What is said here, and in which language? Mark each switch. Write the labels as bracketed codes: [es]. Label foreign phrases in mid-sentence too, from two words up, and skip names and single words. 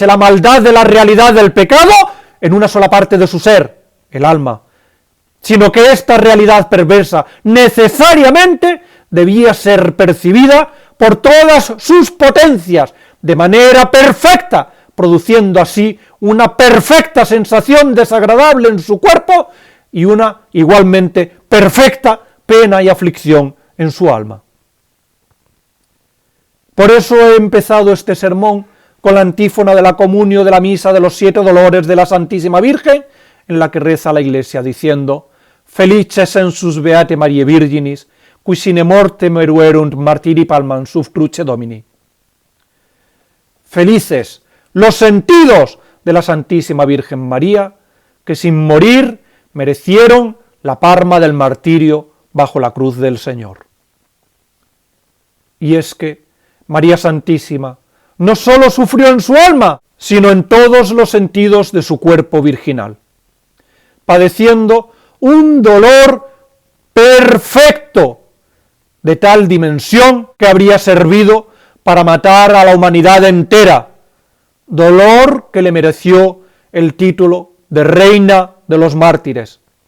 [es] la maldad de la realidad del pecado en una sola parte de su ser, el alma, sino que esta realidad perversa necesariamente debía ser percibida por todas sus potencias de manera perfecta, produciendo así una perfecta sensación desagradable en su cuerpo y una igualmente perfecta pena y aflicción en su alma. Por eso he empezado este sermón con la antífona de la comunio de la misa de los 7 dolores de la Santísima Virgen, en la que reza la Iglesia diciendo: [la] Felices sensus beate Mariae Virginis, qui sine mortem eruerunt martiri palmam sub cruce Domini. [es] Felices los sentidos de la Santísima Virgen María, que sin morir merecieron la palma del martirio bajo la cruz del Señor. Y es que María Santísima no sólo sufrió en su alma, sino en todos los sentidos de su cuerpo virginal, padeciendo un dolor perfecto, de tal dimensión que habría servido para matar a la humanidad entera, dolor que le mereció el título de Reina de los Mártires.